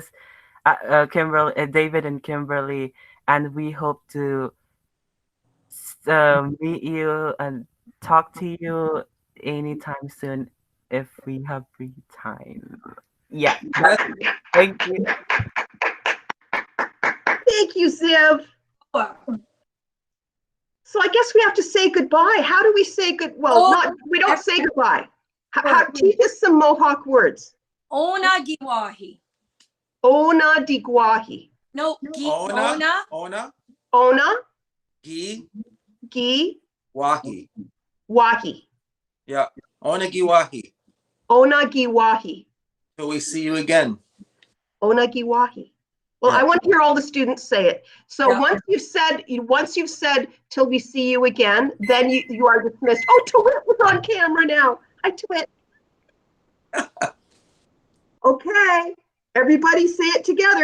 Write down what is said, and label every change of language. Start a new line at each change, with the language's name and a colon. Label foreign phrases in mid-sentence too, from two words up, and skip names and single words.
English: Kimberly, David and Kimberly, and we hope to meet you and talk to you anytime soon if we have free time. Yeah. Thank you. Thank you, Ziv. So I guess we have to say goodbye. How do we say good? Well, we don't say goodbye. Teach us some Mohawk words.
Mohawk: Ona giwahi. Ona digwahi. No, ona. Ona. Gi. Wahi. Wahi.
English: Yeah.
Mohawk: Ona giwahi. Ona giwahi.
English: Till we see you again.
Mohawk: Ona giwahi.
English: Well, I want to hear all the students say it. So once you've said till we see you again, then you are dismissed. Oh, Twit was on camera now. Hi, Twit. Okay, everybody say it together.